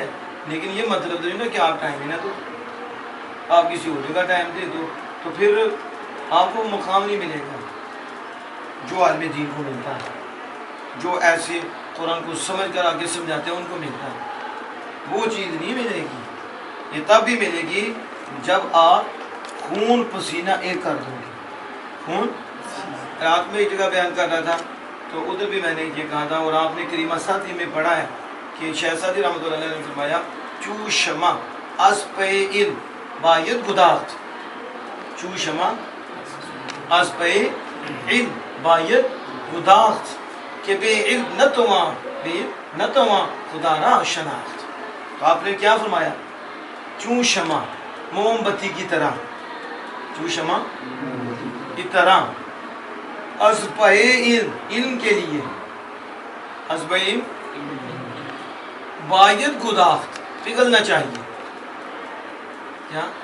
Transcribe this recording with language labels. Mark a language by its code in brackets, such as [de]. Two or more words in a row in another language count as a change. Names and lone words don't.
[ur] لیکن یہ مطلب نہیں نا کہ آپ ٹائم ہی نہ دو، آپ کسی اور جگہ ٹائم دے دو، تو پھر آپ کو مقام نہیں ملے گا جو عالم دین کو ملتا ہے، جو ایسے قرآن کو سمجھ کر آگے سمجھاتے ہیں ان کو ملتا ہے، وہ چیز نہیں ملے گی۔ یہ تب بھی ملے گی جب آپ خون پسینہ ایک کر دو گے۔ خون، رات میں ایک جگہ بیان کر رہا تھا تو ادھر بھی میں نے یہ کہا تھا، اور آپ نے کریمہ ساتھی میں پڑھا ہے کہ شیخ ساتھی رحمۃ اللہ علیہ نے فرمایا [fa] چو شمع از پے علم باید گداخت، چو شمع از پے علم باید گداخت، کہ بے علم نہ تواں، بے علم نہ تواں خدا را شناخت۔ [ur] تو آپ نے کیا فرمایا؟ [fa] چون شمع، [ur] موم بتی کی طرح، [fa] چون شمع [ur] کی طرح، [fa] از پے علم، [ur] علم کے لیے، [fa] از پے علم باید گداخت، [ur] پگھلنا چاہیے، کیا؟